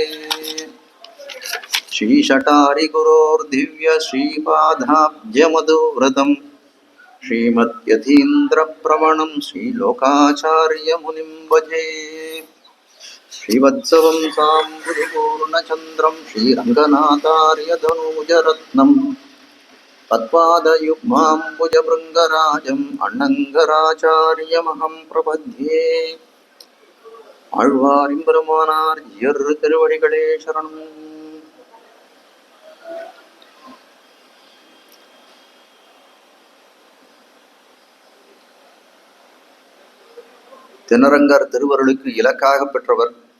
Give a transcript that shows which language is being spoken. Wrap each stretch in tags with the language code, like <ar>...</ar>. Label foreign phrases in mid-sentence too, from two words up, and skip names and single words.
<sa>श्रीशटारिगुरोर्दिव्य श्रीपादाब्जमधुव्रतं श्रीमद्यतीन्द्रप्रवणं श्रीलोकाचार्यमुनिं भजे। श्रीवत्सवं साम्बुधिपूर्णचन्द्रं श्रीरङ्गनाथार्यधनूजरत्नं तत्पादयुग्माम्बुजभृङ्गराजम् अण्णङ्गराचार्यमहं प्रपद्ये।</sa> <ta>ஆழ்வாரிம்பெருமானார் இரு திருவடிகளே சரணம். தினரங்கர் திருவருளுக்கு இலக்காக பெற்றவர்.</ta>